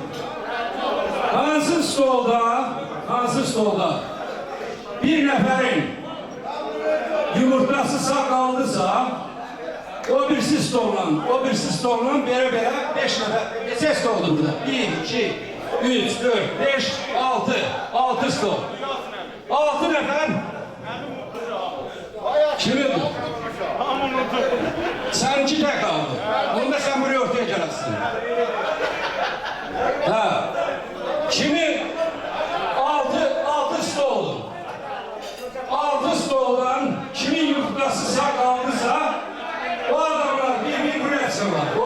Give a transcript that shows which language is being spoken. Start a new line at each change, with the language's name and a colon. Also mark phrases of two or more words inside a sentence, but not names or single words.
Azerbaijani: Hansı stolda bir nəfərin yumurtası sağ qaldısa, o birisi stolla belə 5 nəfər. Neçə stoldur burada? 1, 2, 3, 4, 5, 6 stol. 6 nəfər. Kimindir?
Turkish: Seninki de kaldı. Onda sen buraya ortaya gelersin.
Azerbaijani: Ha. Kimin 6 stol.
Turkish: 6 stoldan kimin yumurtası sağ kaldıysa o adamlar bir buraya çıkarlar.